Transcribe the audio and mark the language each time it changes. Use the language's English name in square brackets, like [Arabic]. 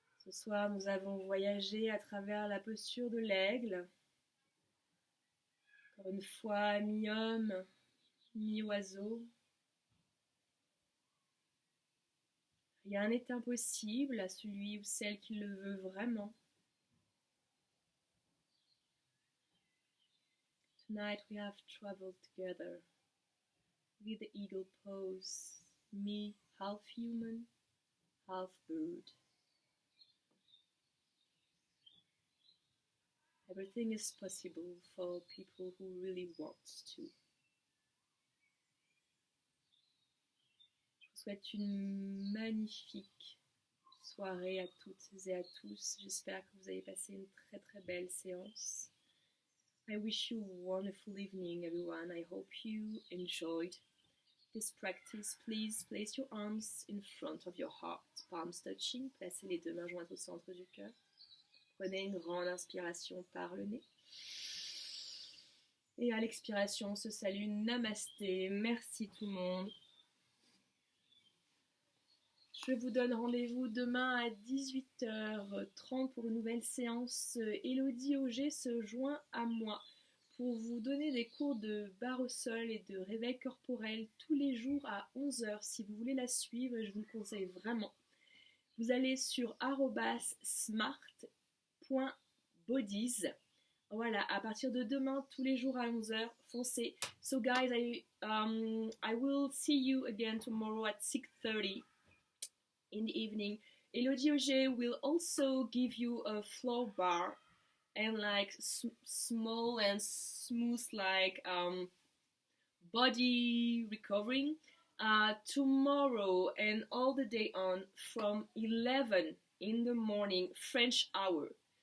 [French] Ce soir, nous avons voyagé à travers la posture de l'aigle. Encore une fois, mi-homme, mi-oiseau. Rien n'est impossible à celui ou celle qui le veut vraiment. [English] Tonight we have traveled together with the eagle pose, me half human, half bird. Everything is possible for people who really want to. [French] Je vous souhaite une magnifique soirée à toutes et à tous. J'espère que vous avez passé une très très belle séance. [English] I wish you a wonderful evening, everyone. I hope you enjoyed this practice. Please place your arms in front of your heart, palms touching. [French] Placez les deux mains jointes au centre du cœur. Prenez une grande inspiration par le nez. Et à l'expiration, on se salue. Namasté. Merci tout le monde. Je vous donne rendez-vous demain à 18h30 pour une nouvelle séance. Élodie Auger se joint à moi pour vous donner des cours de barre au sol et de réveil corporel tous les jours à 11h. Si vous voulez la suivre, je vous le conseille vraiment. Vous allez sur @smart.bodies. Voilà, à partir de demain, tous les jours à 11h, foncez. [English] So guys, I will see you again tomorrow at 6:30 in the evening. Elodie Auger will also give you a floor bar and like small and smooth like body recovering tomorrow and all the day on from 11 in the morning French hour.